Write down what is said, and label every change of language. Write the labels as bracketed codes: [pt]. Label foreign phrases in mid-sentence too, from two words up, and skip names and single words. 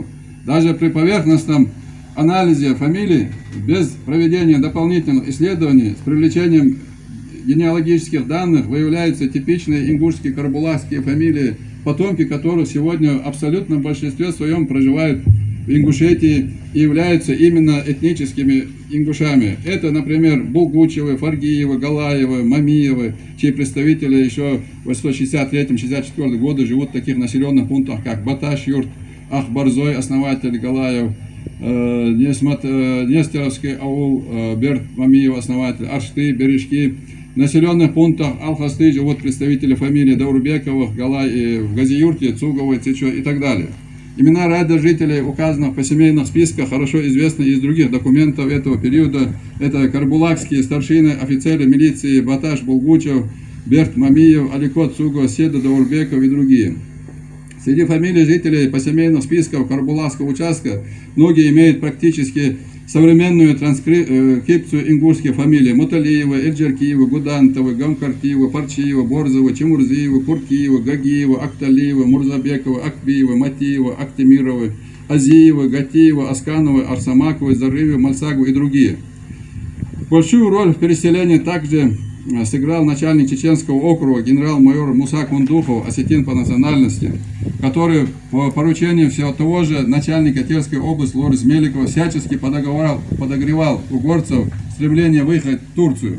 [ru] Даже при поверхностном анализе фамилий, без проведения дополнительных исследований, с привлечением генеалогических данных, выявляются типичные ингушские карабулакские фамилии, потомки которых сегодня в абсолютном большинстве своем проживают в Ингушетии и являются именно этническими ингушами. Это, например, Булгучевы, Фаргиевы, Галаевы, Мамиевы, чьи представители еще в 1963-1964 годы живут в таких населенных пунктах, как Баташ-Юрт, Ахбарзой, основатель Галаев, Нестеровский аул, Берт Мамиев, основатель, Аршты, Бережки. В населенных пунктах Алхасты живут представители фамилий Даурбековых, Галай, в Газиюрте, Цуговой, Цичо и так далее. Имена ряда жителей, указанных по семейных списках, хорошо известны из других документов этого периода. Это карабулакские старшины, офицеры милиции Баташ Булгучев, Берт Мамиев, Аликот Цугова, Седа Даурбеков и другие. Среди фамилий жителей по семейных списках Карабулакского участка многие имеют практически современную транскрипцию ингушских фамилий: Муталиева, Эльджеркиева, Гудантова, Гамкартиева, Парчиева, Борзова, Чемурзиева, Куркиева, Гагиева, Акталиева, Мурзабекова, Акбиева, Матиева, Актемирова, Азиева, Гатиева, Асканова, Арсамакова, Зарыва, Мальсагова и другие. Большую роль в переселении также сыграл начальник Чеченского округа генерал-майор Муса Кундухов, осетин по национальности, который по поручению всего того же начальника Терской области Лорис Меликова всячески подогревал угорцев стремление выехать в Турцию.